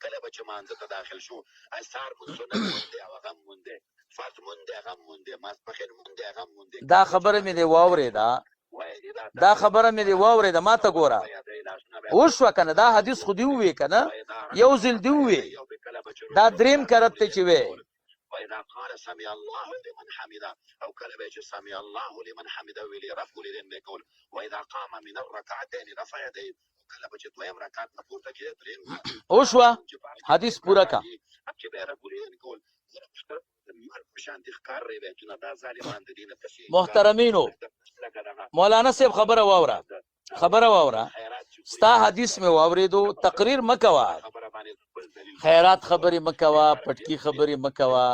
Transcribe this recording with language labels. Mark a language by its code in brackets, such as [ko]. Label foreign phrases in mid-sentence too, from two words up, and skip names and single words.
[ps] کله به چې مانځه ته داخل شو سهار مونځ سنت مونده او هغه مونده، فرض مونده هغه مونده، ماسپښین مونده هغه مونده. دا خبره مې دې واورېده، دا خبره مې دې واورېده. ما ته ګوره وشوه که نه؟ دا حدیث خو دې ووې که نه؟ یو ځل دې ووې. دا دریم کرت دی چې وې [ar] وإذا قال سمع الله لمن حمده [ps] او کله به چې [ar] سمع الله لمن حمده [ps] ویلي رفع الیدین به کول. [ar] وإذا قام من الركعتين رفع يديه [ps] کله به چې دویم رکعت نه پورته کېده دریم وشوه. حدیث پوره کا. چې به رفع الیدین کول محترمینو مولانا صاحب خبره واوره، خبره واوره. ستا حدیث مې واورېدو، تقریر مه کوه، خیرات خبرې مه کوه، پټکي خبرې مه کوه.